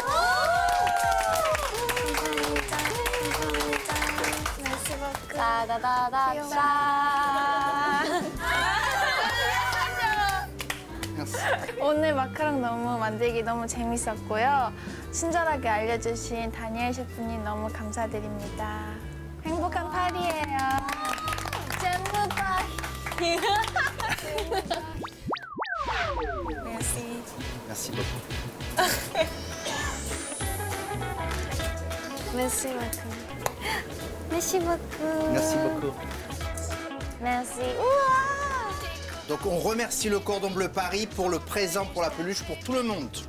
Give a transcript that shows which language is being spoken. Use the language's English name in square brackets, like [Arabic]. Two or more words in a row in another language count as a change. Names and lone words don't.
[French] Merci. [Korean] 오늘 마카롱 너무 만들기 너무 재밌었고요. 친절하게 알려주신 다니엘 셰프님 너무 감사드립니다. 행복한 파리예요. 잼무다. [French] Merci. Merci beaucoup. Merci beaucoup. Merci beaucoup. Merci beaucoup. [Korean] 메시. 우와. [French] Donc, on remercie le Cordon Bleu Paris pour le présent, pour la peluche, pour tout le monde.